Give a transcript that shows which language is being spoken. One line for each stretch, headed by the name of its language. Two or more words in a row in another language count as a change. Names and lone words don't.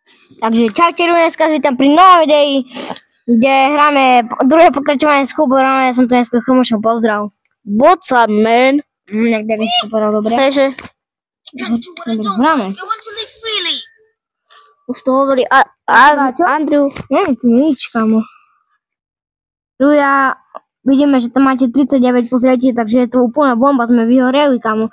Slovak: Takže čaute, dneska vítam pri novom videi, kde hráme druhé pokračovanie s Kuborom. Ja som tu dneska s Chomošom, pozdrav.
English: What's up, man?
Slovak: Jak si to povedal dobre? Takže Hráme. už to hovorí Andrew. Nie, tu nič, kamo. Tu vidíme, že tam máte 39 pozrietí, takže je to úplná bomba, sme vyhoreli, kamo.